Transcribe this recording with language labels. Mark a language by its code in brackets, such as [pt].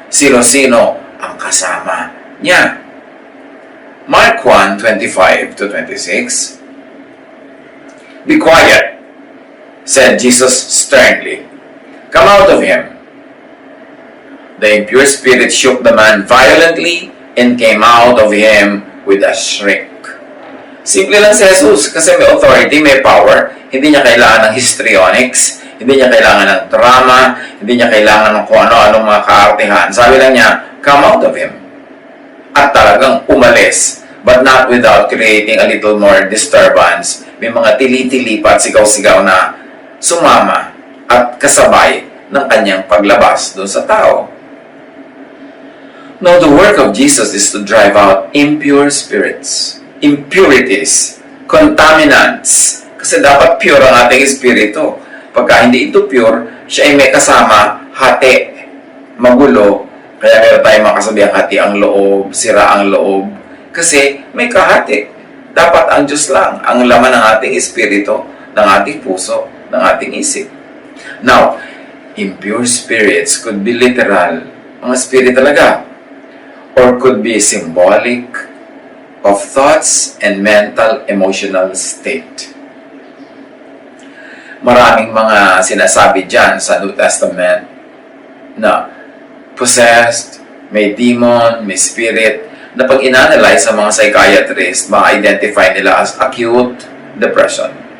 [tl] Sino-sino ang kasama niya? [en] Mark 1:25-26. "Be quiet," said Jesus sternly. "Come out of him." The impure spirit shook the man violently and came out of him with a shriek. [tl] Simple lang si Jesus kasi may authority, may power. Hindi niya kailangan ng histrionics, hindi niya kailangan ng drama, hindi niya kailangan ng kung ano-anong mga kaartihan. Sabi lang niya, [en] "Come out of him." [tl] At talagang umalis, [en] but not without creating a little more disturbance. [tl] May mga tili-tili pa at sigaw-sigaw na sumama at kasabay ng kanyang paglabas doon sa tao. [en] Now, the work of Jesus is to drive out impure spirits, impurities, contaminants. [tl] Kasi dapat pure ang ating espiritu. Pagka hindi ito pure, siya ay may kasama, hati, magulo. Kaya meron tayong makasabihan, hati ang loob, sira ang loob. Kasi may kahati. Dapat ang Diyos lang, ang laman ng ating espiritu, ng ating puso, ng ating isip. [en] Now, impure spirits could be literal, [tl] mga spirit talaga, [en] or could be symbolic of thoughts and mental, emotional state. [tl] Maraming mga sinasabi dyan sa New Testament na possessed, may demon, may spirit, na pag in-analyze sa mga psychiatrists, ma-identify nila as acute depression.